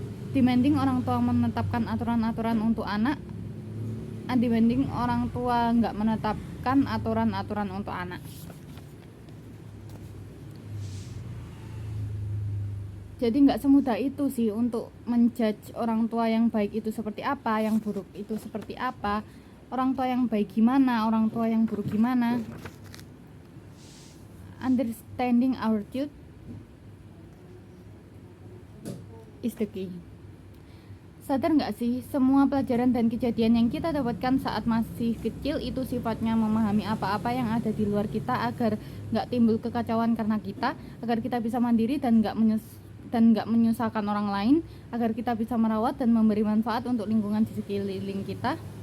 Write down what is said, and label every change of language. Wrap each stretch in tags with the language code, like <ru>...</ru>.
<id>Demanding orang tua menetapkan aturan-aturan untuk anak. Undemanding orang tua nggak menetapkan aturan-aturan untuk anak. Jadi nggak semudah itu sih untuk menjudge orang tua yang baik itu seperti apa, yang buruk itu seperti apa. Orang tua yang baik gimana, orang tua yang buruk gimana.</id> <en>Understanding our youth is the key.</en> <id>Sadar nggak sih, semua pelajaran dan kejadian yang kita dapatkan saat masih kecil itu sifatnya memahami apa-apa yang ada di luar kita agar nggak timbul kekacauan karena kita, agar kita bisa mandiri dan nggak menyusahkan orang lain, agar kita bisa merawat dan memberi manfaat untuk lingkungan di sekeliling kita.</id>